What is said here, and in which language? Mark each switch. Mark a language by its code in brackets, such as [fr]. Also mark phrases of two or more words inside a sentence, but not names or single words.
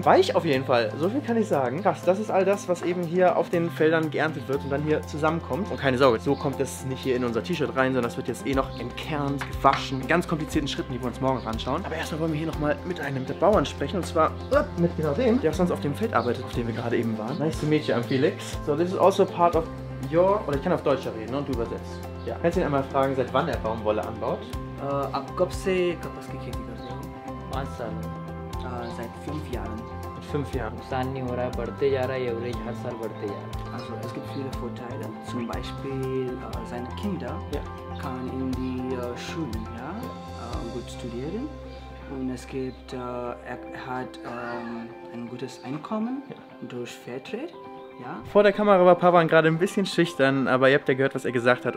[de] Weich auf jeden Fall, so viel kann ich sagen. Krass, das ist all das, was eben hier auf den Feldern geerntet wird und dann hier zusammenkommt. Und keine Sorge, so kommt es nicht hier in unser T-Shirt rein, sondern das wird jetzt eh noch entkernt, gewaschen. Ganz komplizierten Schritten, die wir uns morgen anschauen. Aber erstmal wollen wir hier nochmal mit einem der Bauern sprechen. Und zwar mit genau dem, der sonst auf dem Feld arbeitet, auf dem wir gerade eben waren. [en] Nice to meet you, I'm Felix. So, this is also part of your... [de] Oder ich kann auf Deutsch reden, ne? Und du übersetzt. Ja. Kannst du ihn einmal fragen, seit wann er Baumwolle anbaut? [hi] आप कब से कपास की खेती करते हो? 5 साल [de] Seit 5 Jahren. Mit 5 Jahren. नुकसान नहीं हो रहा है, बढ़ते जा रहा है, एवरेज हर साल बढ़ते जा रहा है. Also es gibt viele Vorteile. Zum Beispiel seine Kinder kann in die Schulen gut studieren. Und es gibt, er hat ein gutes Einkommen durch Fairtrade. Ja. Vor der Kamera war Pavan gerade ein bisschen schüchtern, aber ihr habt ja gehört, was er gesagt hat.